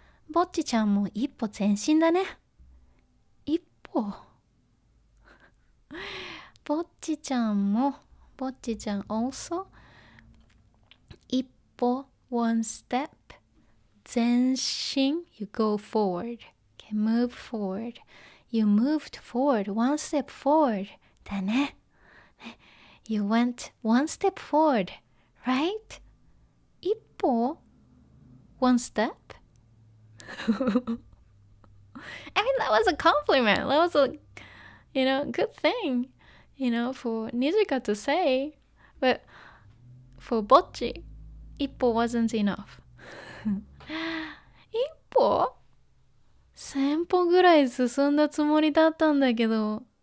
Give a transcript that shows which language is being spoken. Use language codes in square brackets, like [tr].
[ja] ぼっちちゃんも一歩前進だね。一歩。 [en] ぼっちちゃん also 一歩 one step 前進 you go forward, okay, move forward, you moved forward one step forward だね。 You went one step forward, right? 一歩 one step I mean, that was a compliment. That was a, you know, good thing, you know, for Nijika to say. But for Bocchi, 一歩 wasn't enough. [ja] 一歩 ?1000 歩ぐらい進んだつもりだったんだけど、